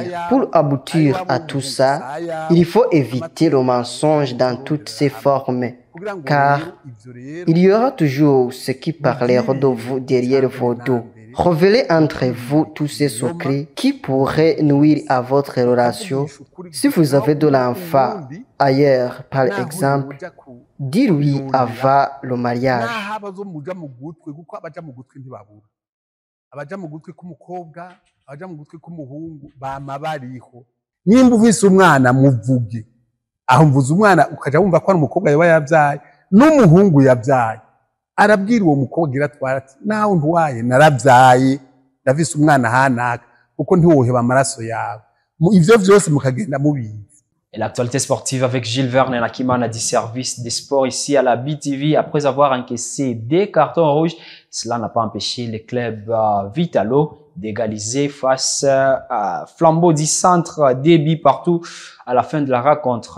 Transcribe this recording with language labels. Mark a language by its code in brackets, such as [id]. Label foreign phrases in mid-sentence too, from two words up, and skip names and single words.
[fr] Pour aboutir à tout ça, il faut éviter le mensonge dans toutes ses formes, car il y aura toujours ceux qui parleront de vous derrière vos dos. Révélez entre vous tous ces secrets qui pourraient nuire à votre relation. Si vous avez de l'enfant ailleurs, par exemple, dis-lui avant le mariage. [rn] Nimba uvise umwana muvuge aho mvuze umwana ukaja wumva ko ari umukobwa yaba yabyaye n'umuhungu yabyaye arabwira uwo mukobwa iratwara ati nawe ntwaye narabyaye ndavise umwana hanaka kuko ntiwoheba amaraso yawe ivyo vyose mukagenda mubizi. [fr] Et l'actualité sportive avec Gilles Verne Nakimana du service des sports ici à la BTV. Après avoir encaissé des cartons rouges, cela n'a pas empêché le club Vitalo d'égaliser face à Flambeau du Centre, des buts partout à la fin de la rencontre.